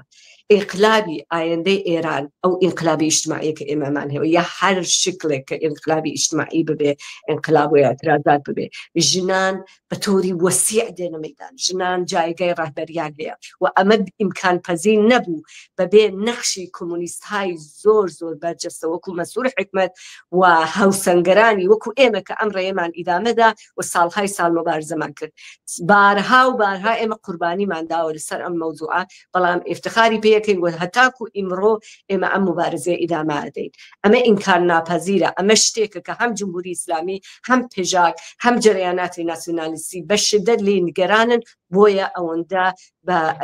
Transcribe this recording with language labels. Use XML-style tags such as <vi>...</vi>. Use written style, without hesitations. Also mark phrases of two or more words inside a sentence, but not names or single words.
<ckb>ئینقلابی ئایندەی ئێران ئەو ئینقلابی ئیجتماعی کە ئێمەمان هەیە یا هەر شکلێک کە ئینقلابی ئیجتماعی ببێ، ئینقلاب و اعتراضات ببێ، ژنان بە تۆری وەسیع دێنە مەیدان، ژنان جایگای ڕاهبەریان هەیە و ئەمە ئیمکان پەزیر نەبوو بەبێ نەخشی کۆمونیستهای زۆر زۆر بەرجەستە وەکو مەسوور حکمەت و هاوسەنگەرانی وەکو ئێمە کە ئەم ڕێمان ئیدامەدا و ساڵهای ساڵ مەبارزەمان کرد. بارها و بارها ئێمە قوربانیمان داوە لەسەر ئەم مەوزوعە، بەڵام ئیفتخاری پێ یەکەین وە هەتاکو ئیمڕۆ ئێمە ئەم مبارزەیە ئیدامە ئەدەین. ئەمە ئینکار ناپەزیرە، ئەمە شتێکە کە هەم جمهوری ئیسلامی هەم پێژاک هەم جەرەیاناتی ناسیۆنالیستی بە شدەت لێ نیگەرانن بۆیە ئەوەندە بە</ckb>